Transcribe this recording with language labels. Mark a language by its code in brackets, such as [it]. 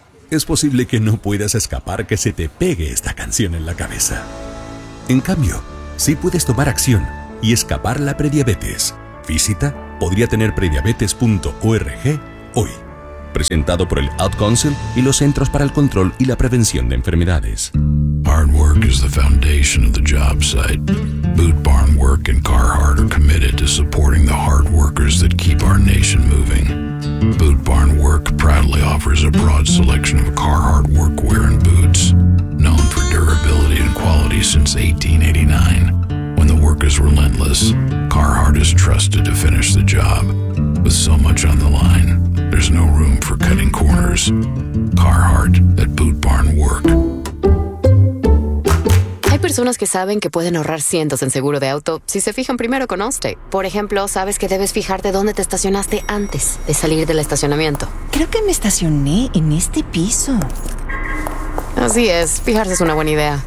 [es] Es posible que no puedas escapar que se te pegue esta canción en la cabeza. En cambio, sí puedes tomar acción y escapar la prediabetes. Visita podriatenerprediabetes.org hoy. Presentado por el Ad Council y los Centros para el Control y la Prevención de Enfermedades. [en] Hard work is the foundation of the job site. Boot Barn Work and Carhartt are committed to supporting the hard workers that keep our nation moving. Boot Barn Work proudly offers a broad selection of Carhartt workwear and boots, known for durability and quality since 1889. When the work is relentless, Carhartt is trusted to finish the job. With so much on the line, there's no room for cutting corners. Carhartt at Boot Barn Work. [es] Personas que saben que pueden ahorrar cientos en seguro de auto si se fijan primero con Allstate. Por ejemplo, sabes que debes fijarte dónde te estacionaste antes de salir del estacionamiento. Creo que me estacioné en este piso. Así es, fijarse es una buena idea.